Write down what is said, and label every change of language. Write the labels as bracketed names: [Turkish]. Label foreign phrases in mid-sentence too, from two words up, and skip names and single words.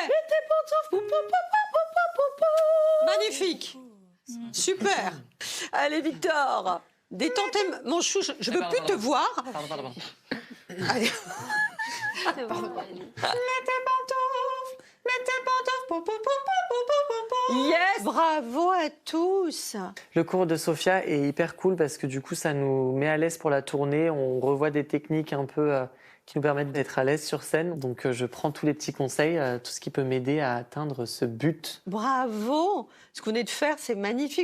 [French] mets tes pantoufles. Po, po, po, po, po, po, po. Magnifique. Super. Allez, Victor. Détentez, mon chou, je ne peux plus te voir. Pardon. Allez. Mets tes pantoufles, mets tes pantoufles. Po, po, po, po, po, po, po. Yes. Bravo à tous. Le cours de Sophia est hyper cool parce que du coup, ça nous met à l'aise pour la tournée. On revoit des techniques un peu qui nous permettent d'être à l'aise sur scène. Donc, je prends tous les petits conseils, tout ce qui peut m'aider à atteindre ce but. Bravo. Ce que vous venez de faire, c'est magnifique.